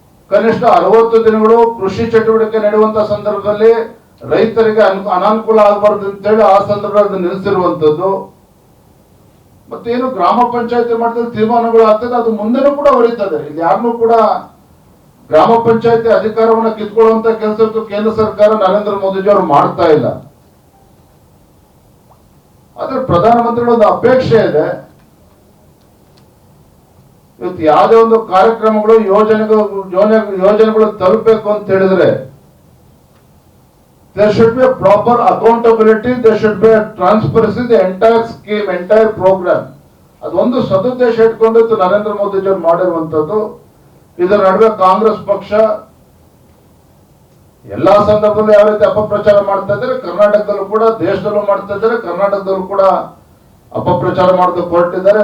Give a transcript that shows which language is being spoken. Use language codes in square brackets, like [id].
[kn] ಕನಿಷ್ಠ 60 ದಿನಗಳು ಕೃಷಿ ಚಟುವಟಿಕೆ ನಡೆಯುವಂತಹ ಸಂದರ್ಭದಲ್ಲಿ ರೈತರಿಗೆ ಅನಾನುಕೂಲ ಆಗಬಾರ್ದು ಅಂತೇಳಿ ಆ ಸಂದರ್ಭದಲ್ಲಿ ನಿಲ್ಲಿಸಿರುವಂತದ್ದು. ಮತ್ತೇನು ಗ್ರಾಮ ಪಂಚಾಯತಿ ಮಟ್ಟದಲ್ಲಿ ತೀರ್ಮಾನಗಳು ಆಗ್ತದೆ, ಅದು ಮುಂದೆನೂ ಕೂಡ ಹೊರೀತದೆ. ಇಲ್ಲಿ ಯಾರನ್ನೂ ಕೂಡ ಗ್ರಾಮ ಪಂಚಾಯತಿ ಅಧಿಕಾರವನ್ನು ಕಿತ್ಕೊಳ್ಳುವಂತ ಕೆಲಸ ಕೇಂದ್ರ ಸರ್ಕಾರ ನರೇಂದ್ರ ಮೋದಿಜಿ ಅವರು ಮಾಡ್ತಾ ಇಲ್ಲ. ಆದ್ರೆ ಪ್ರಧಾನಮಂತ್ರಿಗಳ ಒಂದು ಅಪೇಕ್ಷೆ ಇದೆ, ಇವತ್ತು ಯಾವುದೇ ಒಂದು ಕಾರ್ಯಕ್ರಮಗಳು ಯೋಜನೆಗಳು ತಲುಪಬೇಕು ಅಂತ ಹೇಳಿದ್ರೆ [en] there should be a proper accountability, there should be a transparency, the entire scheme, entire program. [kn] ಅದೊಂದು ಸದುದ್ದೇಶ ಇಟ್ಕೊಂಡು ನರೇಂದ್ರ ಮೋದಿಜಿ ಅವರು ಮಾಡಿರುವಂತದ್ದು. ಇದರ ನಡುವೆ ಕಾಂಗ್ರೆಸ್ ಪಕ್ಷ ಎಲ್ಲಾ ಸಂದರ್ಭದಲ್ಲೂ ಯಾವ ರೀತಿ ಅಪಪ್ರಚಾರ ಮಾಡ್ತಾ ಇದ್ದಾರೆ, ಕರ್ನಾಟಕದಲ್ಲೂ ಕೂಡ, ದೇಶದಲ್ಲೂ ಮಾಡ್ತಾ ಇದ್ದಾರೆ. ಕರ್ನಾಟಕದಲ್ಲೂ ಕೂಡ ಅಪಪ್ರಚಾರ ಮಾಡೋದಕ್ಕೆ ಹೊರಟಿದ್ದಾರೆ.